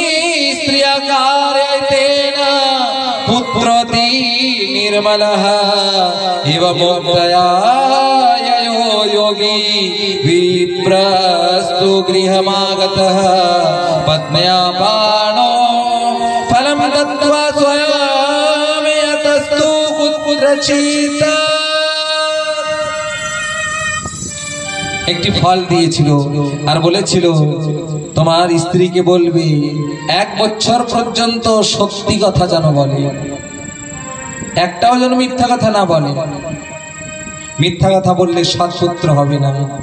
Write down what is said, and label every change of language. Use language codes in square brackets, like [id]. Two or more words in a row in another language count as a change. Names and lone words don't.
[sa] कार्यतेन पुत्रोति निर्मलः इव मुक्तया ययो योगी विप्रस्तु गृहमागतः पत्न्या बाणो फलं दत्त्वा स्वयमेतस्तु कुत्रचित्। [bn] একটি ফল দিয়েছিল আর বলেছিল, তোমার স্ত্রীকে বলবে 1 বছর পর্যন্ত সত্যি কথা যেন বলে। একটাও যেন মিথ্যা কথা না বলে। মিথ্যা কথা বললে সৎপুত্র হবে না।